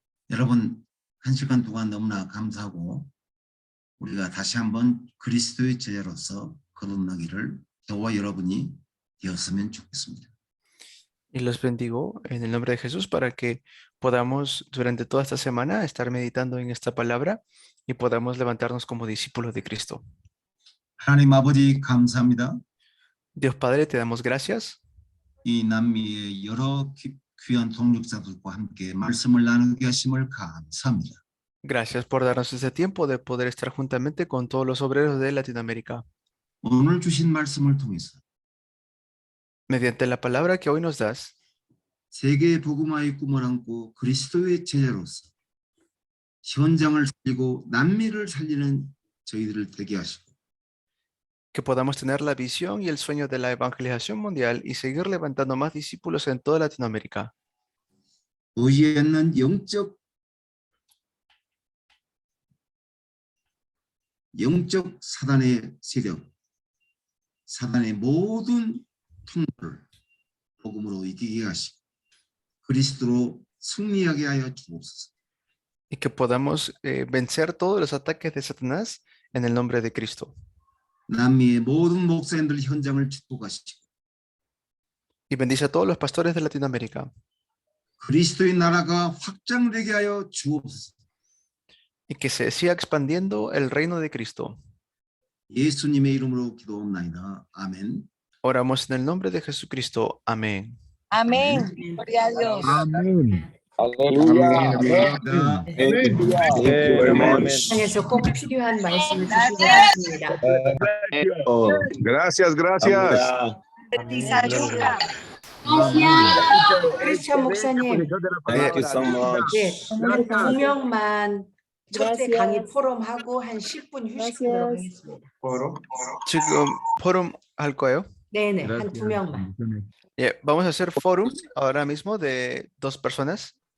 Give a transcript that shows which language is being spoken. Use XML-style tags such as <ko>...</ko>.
<ko>여러분 한 시간 동안 너무나 감사하고 우리가 다시 한번 그리스도의 제자로서 거듭나기를 저와 여러분이 되었으면 좋겠습니다.</ko> <es>Y los bendigo en el nombre de Jesús para que podamos durante toda esta semana estar meditando en esta palabra y podamos levantarnos como discípulos de Cristo.</es> <ko>하나님 아버지 감사합니다.</ko> <es>Dios Padre, te damos gracias</es> <ko>이 남미의 여러 귀한 동력자들과 함께 말씀을 나누게 하심을 감사합니다.</ko> <es>Gracias por darnos este tiempo de poder estar juntamente con todos los obreros de Latinoamérica.</es> <ko>오늘 주신 말씀을 통해서</ko> <es>Mediante la palabra que hoy nos das,</es> <ko>세계 복음화의 꿈을 안고 그리스도의 제자로서 현장을 살리고 남미를 살리는 저희들을 되게 하시고</ko> <es>que podamos tener la visión y el sueño de la evangelización mundial y seguir levantando más discípulos en toda Latinoamérica.</es> <ko>보이지 않는 영적 사단의 세력, 사단의 모든 통로를 복음으로 이기게 하시고 그리스도로 승리하게 하여 주옵소서.</ko> <es>Y que podamos vencer todos los ataques de Satanás en el nombre de Cristo.</es> <ko>남미의 모든 목사님들 현장을 축복하시고</ko> <es>Y bendice a todos los pastores de Latinoamérica.</es> <ko>그리스도의 나라가 확장되게 하여 주옵소서.</ko> <es>Y que se siga expandiendo el reino de Cristo.</es> <ko>예수님의 이름으로 기도합나이다. 아멘.</ko> <es>Oramos en el nombre de Jesucristo. Amén. Amén. Gloria a Dios. Amén. Aleluya.</es> <ko>감사합니다.</ko> <en>Thank you very much.</en> <ko>세상에서 꼭 필요한 말씀을 주신 것 같습니다.</ko> <es>Gracias, gracias.</es> <ko>크리스천 목사님,</ko> <en>Thank you so much.</en> <ko>네, 오늘 2명만 첫째 강의 포럼하고 한 10분 휴식하도록 하겠습니다. 지금 포럼 할 거예요? 네네, 한 2명만.</ko> <es>Vamos a hacer forum ahora mismo de 2 personas.</es>